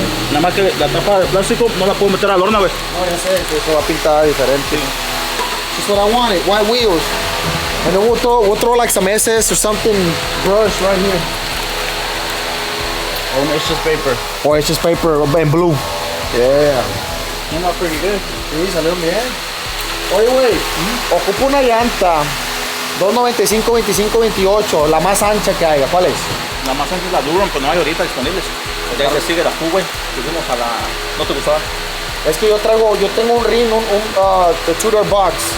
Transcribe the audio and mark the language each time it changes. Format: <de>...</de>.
<es>Nada más que la tapa de plástico no la puedo meter al horno, güey. No, ya sé, eso va pintada diferente.</es> <en>That's what I wanted, white wheels. And then we'll throw like some SS or something brush right here. Oh, it's just paper. Or it's just paper in blue. Yeah. Came out pretty good.</en> <es>Sí, salieron bien. Oye, güey, ocupo una llanta 295, 25, 28, la más ancha que haya. ¿Cuál es? La más ancha es la Duron, pero no hay ahorita disponibles. Ya se sigue la Q, güey. Fuimos a la... ¿No te gustaba? Es que yo tengo un ring, de Cheddar Bob.</es>